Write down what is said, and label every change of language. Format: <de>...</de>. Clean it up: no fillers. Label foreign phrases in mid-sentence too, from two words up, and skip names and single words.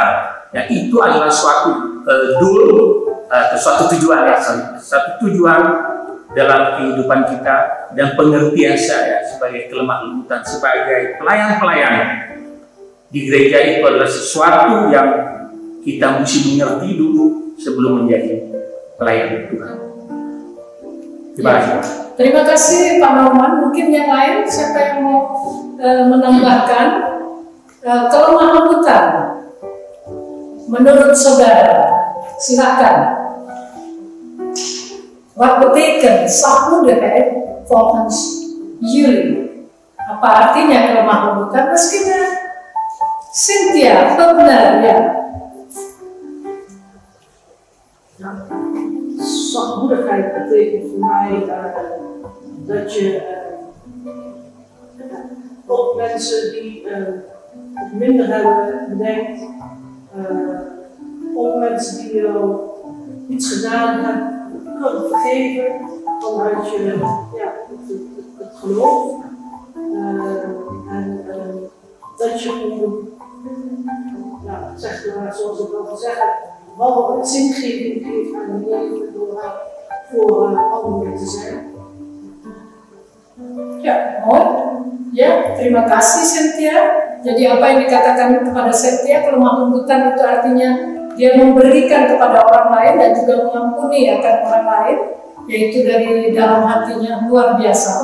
<id>Ya, itu adalah suatu suatu tujuan, satu tujuan dalam kehidupan kita, dan pengertian saya sebagai kelemah lembutan, sebagai pelayan-pelayan di gereja itu adalah sesuatu yang kita mesti mengerti dulu sebelum menjadi pelayan Tuhan. Terima kasih. Terima kasih Pak Norman. Mungkin yang lain, siapa yang mau menambahkan kelemah lembutan menurut saudara? Silakan.</id> <nl>Wat betekent zachtmoedigheid volgens jullie?</nl> <id>Apa artinya kelemah lembutan? Meskinya Cynthia, benar ya.</id> <nl>Zachtmoedigheid betekent voor mij dat je ook mensen die het minder hebben bedenkt, ook mensen die jou iets gedaan hebben, kunt vergeven vanuit je het geloof. En dat je zeg maar, zoals ik al zeggen, wel het zingeving geeft aan je leven door voor anderen te zijn.</nl> <id>Ya, mohon. Ya, terima kasih Cynthia. Jadi apa yang dikatakan kepada Cynthia, kelemah lembutan itu artinya dia memberikan kepada orang lain dan juga mengampuni akan orang lain, yaitu dari dalam hatinya, luar biasa.</id>